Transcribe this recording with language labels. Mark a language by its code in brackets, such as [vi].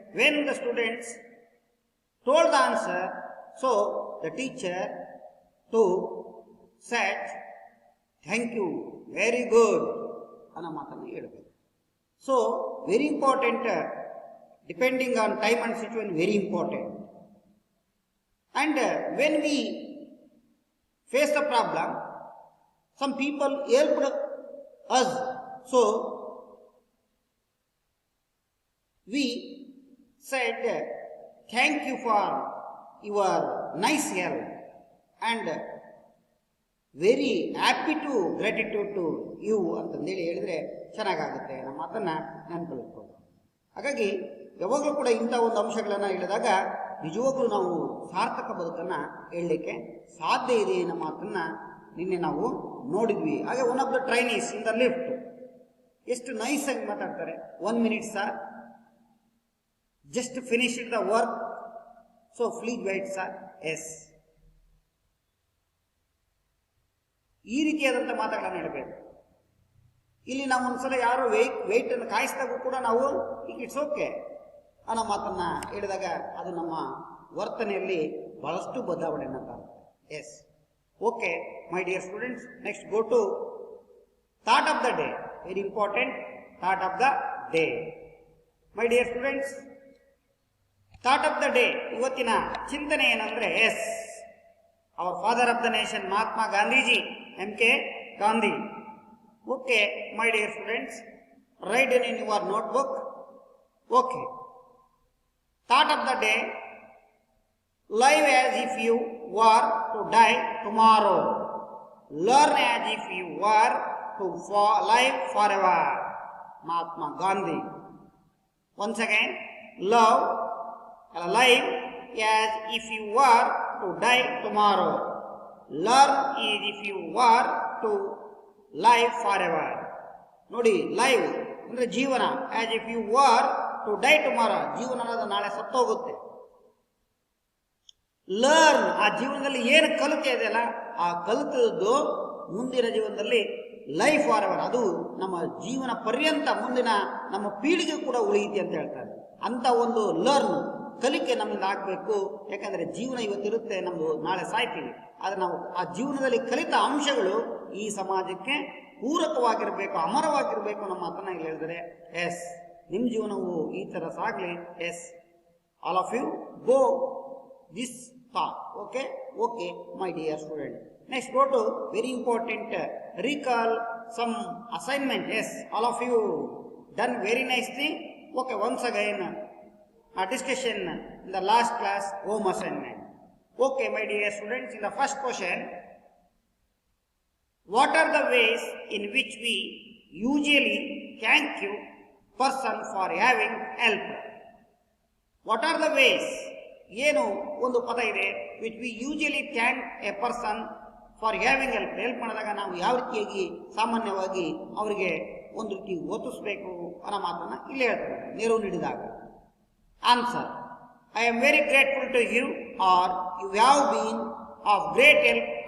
[en] when the students told the answer, so the teacher to set thank you, very good [kn] ಅನ್ನೋ ಮಾತನ್ನು ಹೇಳಬೇಕು. [en] So very important, depending on time and situation, very important. And when we face the problem, some people helped us. So, we said, thank you for your nice help and very happy to gratitude to you [kn] ಅಂತಂದೇಳಿ ಹೇಳಿದ್ರೆ ಚೆನ್ನಾಗಾಗುತ್ತೆ, ನಮ್ಮ ಮಾತನ್ನು ನೆನಪಿಟ್ಕೊಂಡು. ಹಾಗಾಗಿ ಯಾವಾಗಲೂ ಕೂಡ ಇಂಥ ಒಂದು ಅಂಶಗಳನ್ನು ಹೇಳಿದಾಗ ನಿಜವಾಗ್ಲೂ ನಾವು ಸಾರ್ಥಕ ಬದುಕನ್ನು ಹೇಳಲಿಕ್ಕೆ ಸಾಧ್ಯ ಇದೆ ಅನ್ನೋ ಮಾತನ್ನು ನಿನ್ನೆ ನಾವು ನೋಡಿದ್ವಿ. [en] ಹಾಗೆ one of the trainees in the lift [kn] ಎಷ್ಟು ನೈಸ್ ಆಗಿ ಮಾತಾಡ್ತಾರೆ. [en] 1 minute sir, just finish the work, so please wait sir. [kn] S, ಈ ರೀತಿಯಾದಂಥ ಮಾತುಗಳನ್ನು ಹೇಳಬೇಕು. ಇಲ್ಲಿ ನಾವು ಒಂದ್ಸಲ ಯಾರು ವೆಯ್ಟ್ ಅನ್ನು ಕಾಯಿಸಿದಾಗೂ ಕೂಡ ನಾವು [en] it's okay [kn] ಅನ್ನೋ ಮಾತನ್ನ ಹೇಳಿದಾಗ ಅದು ನಮ್ಮ ವರ್ತನೆಯಲ್ಲಿ ಬಹಳಷ್ಟು ಬದಲಾವಣೆಯನ್ನು ಕಾಣುತ್ತೆ. [en] Yes, okay my dear students, next go to thought of the day. Very important, thought of the day. My dear students, thought of the day, [kn] ಇವತ್ತಿನ ಚಿಂತನೆ ಏನಂದ್ರೆ, [en] Yes, our father of the nation Mahatma Gandhiji, MK Gandhi. Okay my dear students, write in your notebook. Okay, thought of the day, live as if you were to die tomorrow, learn as if you were to live forever. Mahatma Gandhi. Once again, live as if you were to die tomorrow, learn as if you were to live forever. [kn] ನೋಡಿ, live ಅಂದ್ರೆ ಜೀವನ, [en] as if you were to die tomorrow, [kn] ಜೀವನ ಅನ್ನೋದು ನಾಳೆ ಸತ್ತೋಗುತ್ತೆ. Learn, ಆ ಜೀವನದಲ್ಲಿ ಏನು ಕಲಿಕೆ ಇದೆಯಲ್ಲ ಆ ಕಲಿತದ್ದು ಮುಂದಿನ ಜೀವನದಲ್ಲಿ [en] life forever, [kn] ಅದು ನಮ್ಮ ಜೀವನ ಪರ್ಯಂತ ಮುಂದಿನ ನಮ್ಮ ಪೀಳಿಗೆ ಕೂಡ ಉಳಿಯುತ್ತೆ ಅಂತ ಹೇಳ್ತಾರೆ. ಅಂತ ಒಂದು ಲರ್ನ್ ಕಲಿಕೆ ನಮ್ಮಿಂದ ಆಗಬೇಕು. ಯಾಕಂದ್ರೆ ಜೀವನ ಇವತ್ತಿರುತ್ತೆ, ನಮ್ದು ನಾಳೆ ಸಾಯ್ತೀವಿ. ಆದ್ರೆ ನಾವು ಆ ಜೀವನದಲ್ಲಿ ಕಲಿತ ಅಂಶಗಳು ಈ ಸಮಾಜಕ್ಕೆ ಪೂರಕವಾಗಿರ್ಬೇಕು, ಅಮರವಾಗಿರ್ಬೇಕು ನಮ್ಮ ಮಾತನ್ನ ಇಲ್ಲಿ ಹೇಳಿದರೆ. [en] yes, [kn] ನಿಮ್ಮ ಜೀವನವು ಈ ತರ ಸಾಗ್ಲಿ. [en] Yes, all of you go this thought. Okay, my dear student. Next, go to very important, recall some assignment. Yes, all of you done very nicely. Okay, once again, a discussion in the last class, home assignment. Okay, my dear students, in the first question, what are the ways in which we usually thank you person for having help? What are the ways? [kn] ಏನು ಒಂದು ಪದ ಇದೆ, [en] which we usually thank a person for having help [kn] ಮಾಡಿದಾಗ ನಾವು ಯಾವ ರೀತಿಯಾಗಿ ಸಾಮಾನ್ಯವಾಗಿ ಅವರಿಗೆ ಒಂದು ರೀತಿ ಒತ್ತಿಸ್ಬೇಕು ಅನ್ನೋ ಮಾತನ್ನ ಇಲ್ಲಿ ಹೇಳ್ತಾರೆ. ನೆರವು ನೀಡಿದಾಗ [en] Answer, I am very grateful to you are you have been of great help.